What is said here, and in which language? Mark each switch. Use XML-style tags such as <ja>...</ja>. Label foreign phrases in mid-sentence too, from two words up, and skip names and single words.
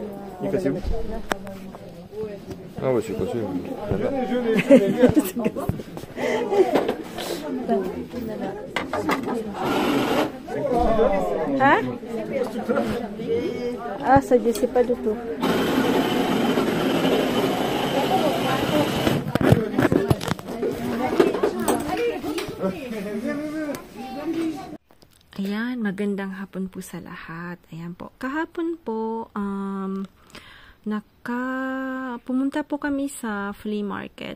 <fr>Il est cassé où? Ah ouais, c'est cassé. Hein? Ah, ça, je sais pas du tout.</fr> <tl>Ayan, Magandang hapon po sa lahat. Ayan po. Kahapon po, pumunta po kami sa flea market.</tl>